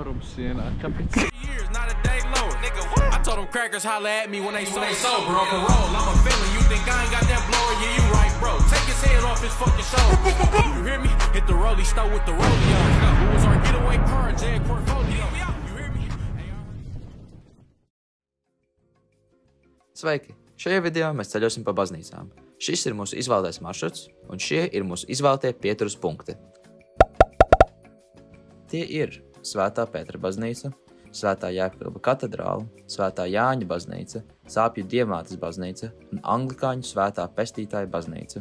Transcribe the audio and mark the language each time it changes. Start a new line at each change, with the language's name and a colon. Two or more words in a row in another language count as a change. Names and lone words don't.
Latvian: sienā. Kāpēc?
English: I told them crackers holler at me when they sober on parole. I'm a villain, you think I ain't got that blower? Yeah, you right, bro. Take his head off his fucking shoulder. You hear me? Hit the rollie, start with the rollie on. Who was our getaway car, J portfolio? You hear me?
Latvian: Sveiki! Šajā video mēs ceļosim pa baznīcām. Šis ir mūsu izvēlētais maršruts, un šie ir mūsu izvēlētie pieturas punkti. Tie ir Svētā Pētera baznīca, Svētā Jēkaba katedrāle, Svētā Jāņa baznīca, Sāpju Dievmātes baznīca un Anglikāņu Svētā Pestītāja baznīca.